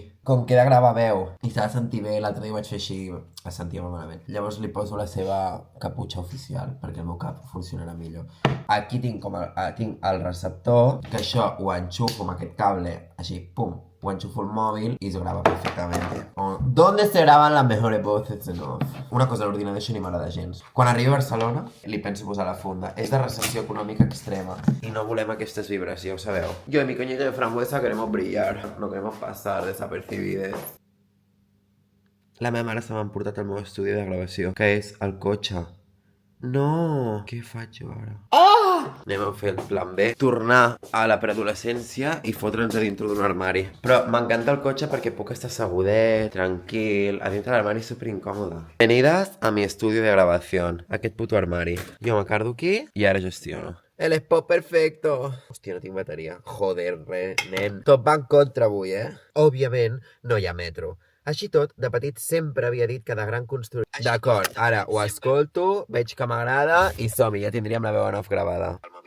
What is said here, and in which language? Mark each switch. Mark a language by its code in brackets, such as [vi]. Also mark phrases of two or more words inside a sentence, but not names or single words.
[ca] Com que he de gravar veu i s'ha de sentir bé, l'altre dia ho vaig fer així, es sentia molt malament. Llavors li poso la seva caputxa oficial perquè el meu cap funcionarà millor. Aquí tinc tinc el receptor, que això ho enxufo amb aquest cable, així, pum, ho enchufo el mòbil i se grava perfectamente. [es] ¿Dónde se graban las mejores voces en off? [ca] Una cosa, l'ordinador això ni m'agrada gens. Quan arribi a Barcelona, li penso posar la funda. És de recessió econòmica extrema i no volem aquestes vibres, ja ho sabeu. Jo i [es] mi coñito de frambuesa queremos brillar, no queremos pasar desapercibides. [ca] La meva mare se m'ha emportat al meu estudi de gravació, que és el cotxe. No! Què faig jo ara? Anem a fer el plan B. Tornar a la preadolescència i fotre'ns a dintre d'un armari. Però m'encanta el cotxe perquè puc estar segudet, tranquil, a dintre l'armari és superincòmode. [es] Venidas a mi estudio de grabación. [ca] Aquest puto armari. Jo m'acardo aquí i ara gestiono. [es] El spot perfecto. [ca] Hòstia, no tinc bateria. Joder, nen. Tot va en contra avui, Òbviament, no hi ha metro. Així tot, de petit sempre havia dit que de gran construir... D'acord, ara ho escolto, veig que m'agrada i som-hi, ja tindríem la veu en off gravada.